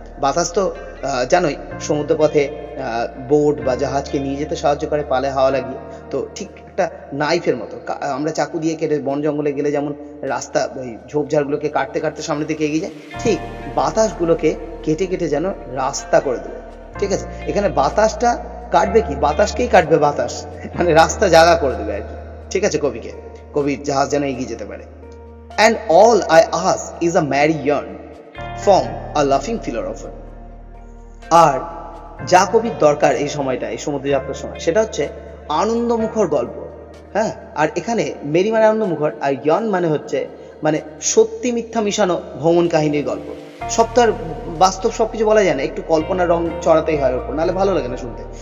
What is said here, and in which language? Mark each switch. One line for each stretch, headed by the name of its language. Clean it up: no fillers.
Bangla: বাতাস তো জানোই সমুদ্রপথে বোট বা জাহাজকে নিয়ে যেতে সাহায্য করে পালে হাওয়া লাগিয়ে, তো ঠিক একটা নাইফের মতো আমরা চাকু দিয়ে কেটে বন জঙ্গলে গেলে যেমন রাস্তা ওই ঝোপঝাড়গুলোকে কাটতে কাটতে সামনের দিকে এগিয়ে যায়, ঠিক বাতাসগুলোকে কেটে কেটে যেন রাস্তা করে দেবে। ঠিক আছে, এখানে বাতাসটা কাটবে কি, বাতাসকেই কাটবে বাতাস, মানে রাস্তা জায়গা করে দেবে আর কি। ঠিক আছে, কবির জাহাজ যেন এগিয়ে যেতে পারে।
English: And all I ask is a merry yarn from a laughing philosopher.
Bangla: আর যা কবির দরকার এই সময়টা, এই সমুদ্র যাত্রার সময়, সেটা হচ্ছে আনন্দমুখর গল্প। হ্যাঁ, আর এখানে মেরি মানে আনন্দমুখর, আর ইয়ার্ন মানে হচ্ছে মানে সত্যি মিথ্যা মিশানো ভ্রমণ কাহিনীর গল্প। সব তো আর বাস্তব সবকিছু বলা যায় না, একটু কল্পনার রং চড়াতেই হয় ওপর, নাহলে ভালো লাগে না শুনতে।